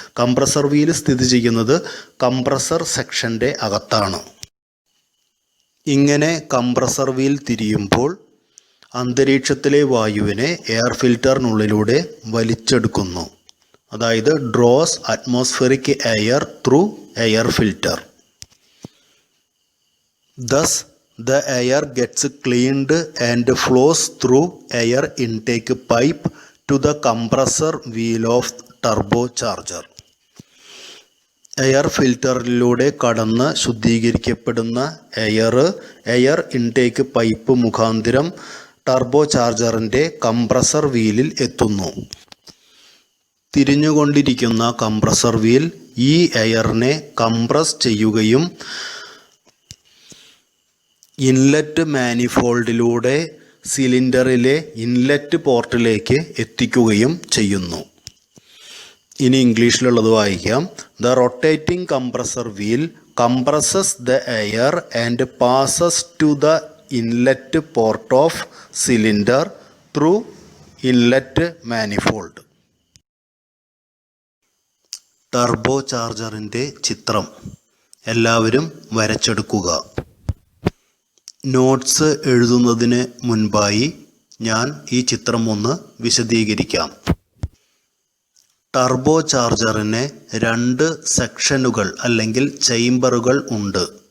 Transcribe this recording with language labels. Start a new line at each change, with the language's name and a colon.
Malayalam: Compressor wheel സ്ഥിതി ചെയ്യുന്നത് compressor സെക്ഷൻ്റെ അകത്താണ്. ഇങ്ങനെ കംപ്രസർ വീൽ തിരിയുമ്പോൾ അന്തരീക്ഷത്തിലെ വായുവിനെ എയർ ഫിൽറ്ററിനുള്ളിലൂടെ വലിച്ചെടുക്കുന്നു. അതായത്
English: Draws atmospheric air through air filter. Thus, the air gets cleaned and flows through air intake pipe to the compressor wheel of turbocharger.
Malayalam: Air ഫിൽറ്ററിലൂടെ കടന്ന് ശുദ്ധീകരിക്കപ്പെടുന്ന എയർ ഇൻടേക്ക് പൈപ്പ് മുഖാന്തരം turbo ചാർജറിൻ്റെ compressor വീലിൽ എത്തുന്നു. തിരിഞ്ഞുകൊണ്ടിരിക്കുന്ന compressor wheel ഈ എയറിനെ compress ചെയ്യുകയും inlet മാനിഫോൾഡിലൂടെ സിലിണ്ടറിലെ inlet പോർട്ടിലേക്ക് എത്തിക്കുകയും ചെയ്യുന്നു. ഇനി ഇംഗ്ലീഷിലുള്ളത് വായിക്കാം.
English: The rotating compressor wheel compresses the air and passes to the inlet port of cylinder through inlet manifold.
Malayalam: Turbo ചാർജറിൻ്റെ ചിത്രം എല്ലാവരും വരച്ചെടുക്കുക. നോട്ട്സ് എഴുതുന്നതിന് മുൻപായി ഞാൻ ഈ ചിത്രം ഒന്ന് വിശദീകരിക്കാം. ടർബോ ചാർജറിന് 2 സെക്ഷനുകൾ അല്ലെങ്കിൽ ചേംബറുകൾ ഉണ്ട്.